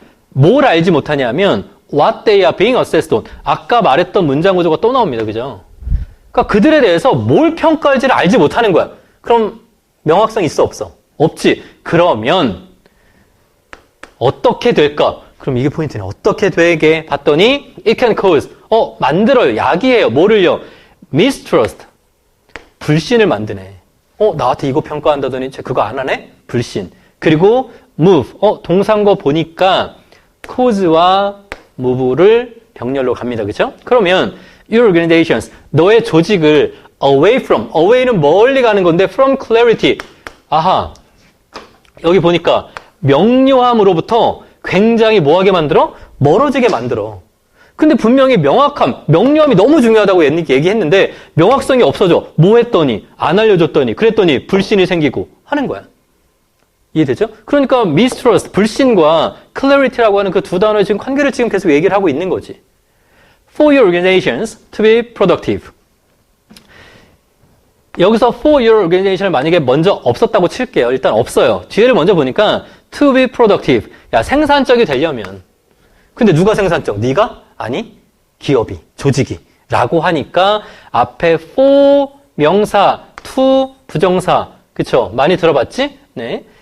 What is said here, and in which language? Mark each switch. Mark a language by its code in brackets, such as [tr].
[ko] 뭘 알지 못하냐면 [en] what they are being assessed on. [ko] 아까 말했던 문장 구조가 또 나옵니다. 그죠? 그러니까 그들에 대해서 뭘 평가할지를 알지 못하는 거야. 그럼 명확성 있어 없어? 없지. 그러면 어떻게 될까? 그럼 이게 포인트네. 어떻게 되게 봤더니 [en] it can cause. [ko] 만들어요. 야기해요. 뭐를요? mistrust. 불신을 만드네. 나한테 이거 평가한다더니 쟤 그거 안 하네? 불신. 그리고 move. 동사인 거 보니까 cause와 move를 병렬로 갑니다. 그렇죠? 그러면 [en] your organizations, [ko] 너의 조직을 away from, away는 멀리 가는 건데 from clarity. 아하. 여기 보니까 명료함으로부터 굉장히 뭐하게 만들어? 멀어지게 만들어. 근데 분명히 명료함이 너무 중요하다고 얘기했는데 명확성이 없어져. 뭐 했더니, 안 알려줬더니, 그랬더니 불신이 생기고 하는 거야. 이해되죠? 그러니까 mistrust, 불신과 clarity라고 하는 그 두 단어의 지금 관계를 지금 계속 얘기를 하고 있는 거지. [en] For your organizations to be productive. [ko] 여기서 for your organization을 만약에 먼저 없었다고 칠게요. 일단 없어요. 뒤에를 먼저 보니까 [en] to be productive. [ko] 야, 생산적이 되려면. 근데 누가 생산적? 네가? 아니, 기업이, 조직이. 라고 하니까 앞에 for 명사, to 부정사. 그쵸? 많이 들어봤지? 네.